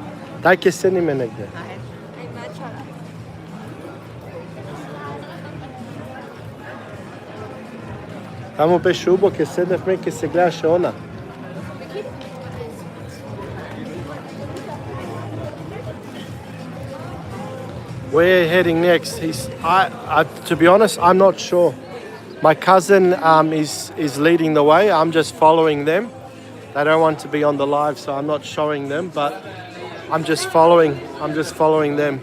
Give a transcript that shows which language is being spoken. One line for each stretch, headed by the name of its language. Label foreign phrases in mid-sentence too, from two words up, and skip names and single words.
Macedonian: Дај ке седиме негде. Таму беше убаво, ке седевме, ке се гледаше она.
English: We're heading next. To be honest, I'm not sure. My cousin is leading the way. I'm just following them. They don't want to be on the live, so I'm not showing them, but I'm just following them.